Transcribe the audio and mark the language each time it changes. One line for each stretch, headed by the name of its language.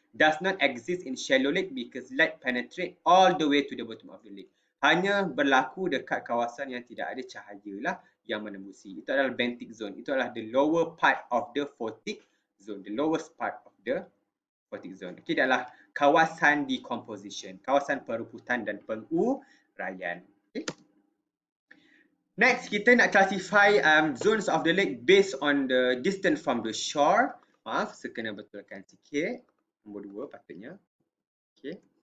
English: Does not exist in shallow lake because light penetrate all the way to the bottom of the lake.
Malay: Hanya berlaku dekat kawasan yang tidak ada cahaya lah yang menembusi. Itu adalah benthic zone. Itu adalah
English: the lower part of the photic zone. The lowest part of the photic zone.
Malay: Okay, adalah kawasan decomposition, kawasan peruputan dan penguraian. Okay.
English: Next,
Malay: kita nak
English: classify zones of the lake based on the distance from the shore.
Malay: Maaf, saya kena betulkan sikit. Nombor 2 patutnya. Okay.